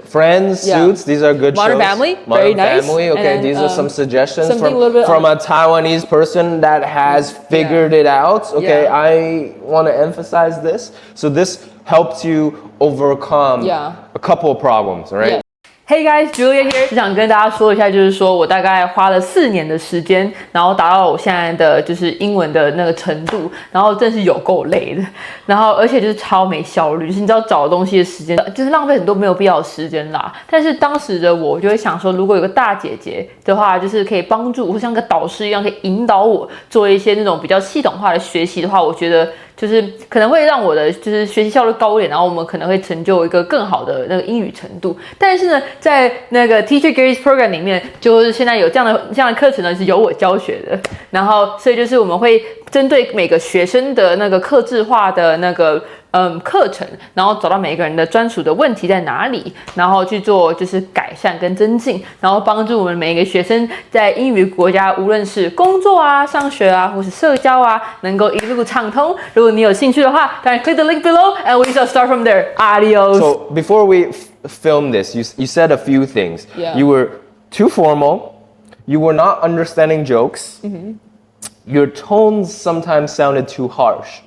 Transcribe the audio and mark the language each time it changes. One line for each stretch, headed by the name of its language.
English: Friends, Suits, these are good Modern shows. Family, Modern very nice. Family, okay, and these are some suggestions from a Taiwanese person that has figured it out. Okay, I want to emphasize this. So this helps you overcome a couple of problems, right? Hey guys, Julia here.
Chinese: 只想跟大家说一下，就是说我大概花了4年的时间，然后达到我现在的就是英文的那个程度，然后真是有够累的，然后而且就是超没效率，就是你知道找东西的时间，就是浪费很多没有必要的时间啦。但是当时的我就会想说，如果有个大姐姐的话，就是可以帮助我，像个导师一样，可以引导我做一些那种比较系统化的学习的话，我觉得就是可能会让我的就是学习效率高一点，然后我们可能会成就一个更好的那个英语程度。但是呢，在那个 Teacher Gary's Program 里面，就是现在有这样的课程呢，是由我教学的。然后，所以就是我们会针对每个学生的那个客制化的那个课程，然后找到每一个人的专属的问题在哪里，然后去做就是改善跟增进，然后帮助我们每一个学生在英语国家，无论是工作啊、上学啊，或是社交啊，能够一路畅通。如果你有兴趣的话，当然
English: click the link below and we shall start from there.
Spanish: Adios.
English: So before we film this, you said a few things. Yeah. You were too formal. You were not understanding jokes. Your tones sometimes sounded too harsh.